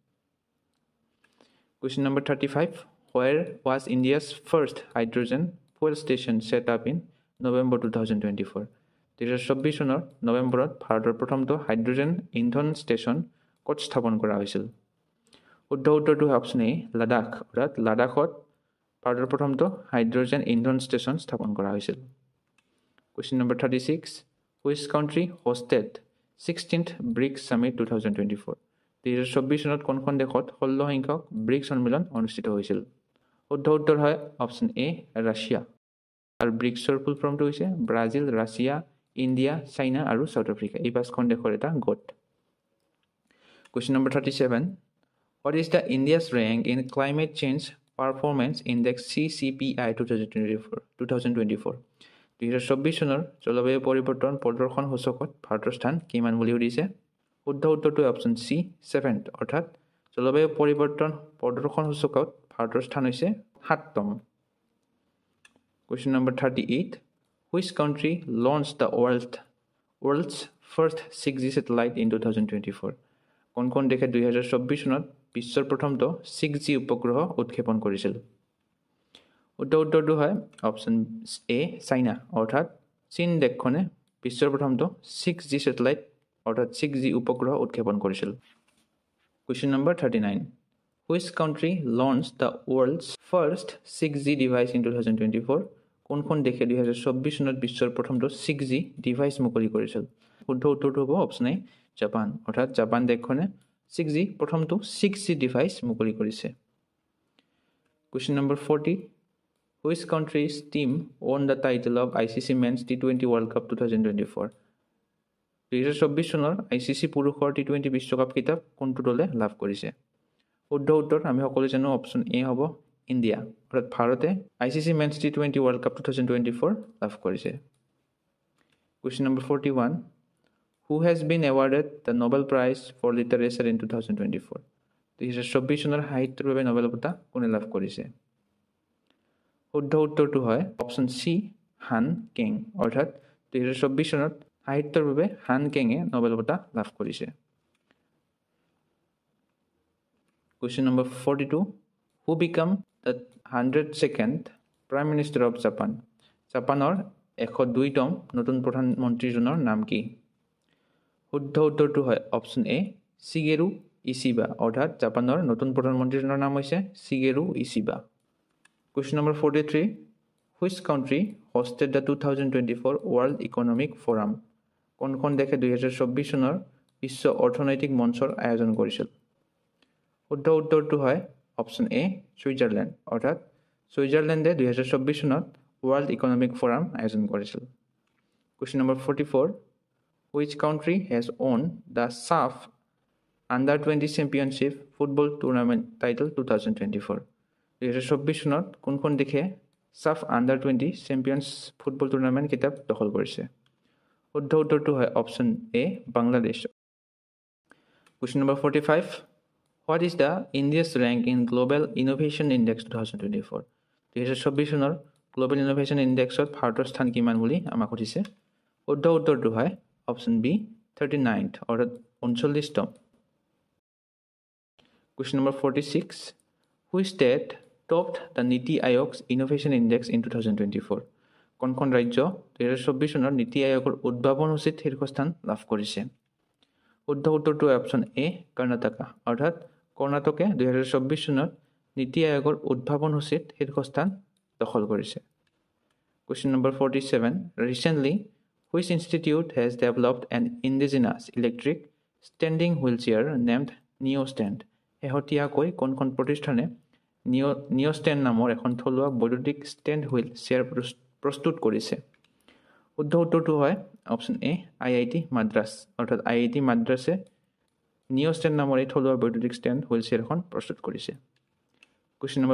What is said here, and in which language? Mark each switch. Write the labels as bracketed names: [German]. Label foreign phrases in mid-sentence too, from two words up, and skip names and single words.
[English] Question number 35 Where was India's first hydrogen fuel station set up in November 2024 2024 [Assamese] চনৰ নৱেম্বৰত ভাৰতৰ প্ৰথমটো হাইড্ৰজেন ইন্ধন ষ্টেচন ক'ত স্থাপন কৰা হৈছিল শুদ্ধ উত্তৰটো হয় অপশ্যন এ লাডাখ অৰ্থাৎ লাডাখত ভাৰতৰ প্ৰথমটো হাইড্ৰজেন ইন্ধন ষ্টেচন স্থাপন কৰা হৈছিল [English] Question number 36 Which country hosted 16th BRICS Summit 2024 [Assamese] 2024 চনত কোনখন দেশত 16 সংখ্যক ব্ৰিক্স সন্মিলন অনুষ্ঠিত হৈছিল শুদ্ধ উত্তৰ হয় অপশ্যন এ ৰাছিয়া আৰু ব্ৰিক্সৰ [English] full formটো [Assamese] হৈছে ব্ৰাজিল ৰাছিয়া ইণ্ডিয়া চাইনা আৰু সাউথ আফ্ৰিকা এই পাঁচখন দেশৰ এটা গোট [English] Question number 37 What is the India's rank in Climate Change Performance Index CCPI [Assamese] 2024 2024 চনৰ জলবায়ু পৰিৱৰ্তন প্ৰদৰ্শন সূচকত ভাৰতৰ স্থান কিমান বুলি সুধিছে শুদ্ধ উত্তৰটো অপশ্যন সি 7th অৰ্থাৎ জলবায়ু পৰিৱৰ্তন প্ৰদৰ্শন সূচকত ভাৰতৰ স্থান হৈছে 7তম [English] Question number 38 Which country launched the world's first 6G satellite in 2024 [Assamese] কোনখন দেশে 2024 চনত বিশ্বৰ প্ৰথমটো 6G উপগ্ৰহ উৎক্ষেপণ কৰিছিল শুদ্ধ উত্তৰটো হয় অপশ্যন এ চাইনা অৰ্থাৎ চীন দেশখনে বিশ্বৰ প্ৰথমটো 6G স্যাটেলাইট অৰ্থাৎ 6G উপগ্ৰহ উৎক্ষেপণ কৰিছিল [English] Question number 39 Which country launched the world's first 6G device in 2024 [Assamese] কোনখন দেশে 2024 চনত বিশ্বৰ প্ৰথমটো 6G ডিভাইচ মুকলি কৰিছিল শুদ্ধ উত্তৰটো হ'ব অপচন এ জাপান অৰ্থাৎ জাপান দেশখনে 6G প্ৰথমটো 6G ডিভাইচ মুকলি কৰিছে [English] Question number 40 Which country's team won the title of ICC Men's T20 World Cup 2024 2024 [Assamese] চনৰ ICC পুৰুষৰ T20 বিশ্বকাপ কিতাপ কোনটো দলে লাভ কৰিছে শুদ্ধ উত্তৰ আমি সকলো জানো অপচন এ হ'ব ইণ্ডিয়া অৰ্থাৎ ভাৰতে [English] ICC Men's T20 World Cup 2024 [Assamese] লাভ কৰিছে [English] Question number 41 Who has been awarded the Nobel Prize for Literature in 2024 [Assamese] 2024 চনৰ সাহিত্যৰ বাবে নোবেল বঁটা কোনে লাভ কৰিছে শুদ্ধ উত্তৰটো হয় অপচন সি হান কেং অৰ্থাৎ 2024 চনত সাহিত্যৰ বাবে হান কেঙে নোবেল বঁটা লাভ কৰিছে [English] Question number 42 Who became the 102nd Prime Minister of Japan [Assamese] জাপানৰ 102তম নতুন প্ৰধানমন্ত্ৰীজনৰ নাম কি শুদ্ধ উত্তৰটো হয় অপচন এ শিগেৰু ইচিবা অৰ্থাৎ জাপানৰ নতুন প্ৰধানমন্ত্ৰীজনৰ নাম হৈছে শিগেৰু ইচিবা Question [English] number 43 Which country hosted the 2024 World Economic Forum [Assamese] কোনখন দেশে 2024 চনৰ বিশ্ব অৰ্থনৈতিক মঞ্চৰ আয়োজন কৰিছিল শুদ্ধ উত্তৰটো হয় অপচন এ সুইজাৰলেণ্ড অৰ্থাৎ সুইজাৰলেণ্ডে 2024 চনত [English] World Economic Forum [Assamese] আয়োজন কৰিছিল [English] Question number 44 Which country has won the SAF Under-20 Championship Football Tournament title 2024 2024 [Assamese] চনত কোনখন দেশে [English] SAF Under-20 Champions Football Tournament [Assamese] কিতাপ দখল কৰিছে শুদ্ধ উত্তৰটো হয় অপচন এ বাংলাদেশ [English] Question number 45 What is the India's rank in Global Innovation Index 2024 [Assamese] 2024 চনৰ [English] Global Innovation Indexত [Assamese] ভাৰতৰ স্থান কিমান বুলি আমাক সুধিছে শুদ্ধ উত্তৰটো হয় অপচন বি 39th অৰ্থাৎ 39তম [English] Question number 46 Which state topped the Niti Aayog's Innovation Index in 2024 [Assamese] কোনখন ৰাজ্য 2024 চনৰ নীতি আয়োগৰ উদ্ভাৱন সূচীত শীৰ্ষস্থান লাভ কৰিছে শুদ্ধ উত্তৰটো অপচন এ কৰ্ণাটকা অৰ্থাৎ কৰ্ণাটকে 2024 চনত নীতি আয়োগৰ উদ্ভাৱন সূচীত শীৰ্ষস্থান দখল [English] কৰিছে Question number 47 Recently which institute has developed an indigenous electric standing wheelchair named NeoStand [Assamese] শেহতীয়াকৈ কোনখন প্ৰতিষ্ঠানে NeoStand নামৰ এখন থলুৱা বৈদ্যুতিক ষ্টেণ্ড হুইল চেয়াৰ প্ৰস্তুত কৰিছে শুদ্ধ উত্তৰটো হয় অপচন এ IIT মাদ্ৰাছ অৰ্থাৎ IIT মাদ্ৰাছে NeoStand নামৰ এই থলুৱা বৈদ্যুতিক ষ্টেণ্ড হুইল চেয়াৰখন প্ৰস্তুত কৰিছে [English] Question number